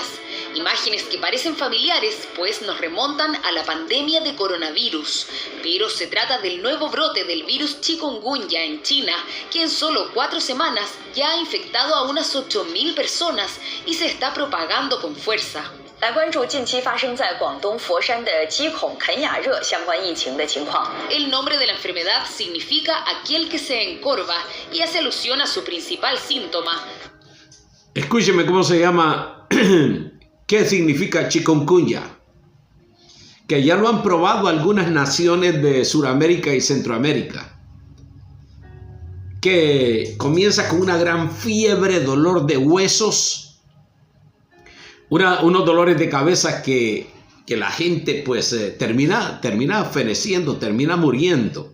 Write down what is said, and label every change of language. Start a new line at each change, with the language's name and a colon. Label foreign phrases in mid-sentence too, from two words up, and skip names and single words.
Spanish: Imágenes que parecen familiares, pues nos remontan a la pandemia de coronavirus. Pero se trata del nuevo brote del virus chikungunya en China, que en solo 4 semanas ya ha infectado a unas 8.000 personas y se está propagando con fuerza.
Chinese: 来关注近期发生在广东佛山的鸡孔肯雅热相关疫情的情况。
Spanish: El nombre de la enfermedad significa aquel que se encorva y hace alusión a su principal síntoma. Escúcheme cómo se llama, qué significa chikungunya, que ya lo han probado algunas naciones de Sudamérica y Centroamérica, que comienza con una gran fiebre, dolor de huesos, unos dolores de cabeza que la gente pues termina feneciendo, termina muriendo.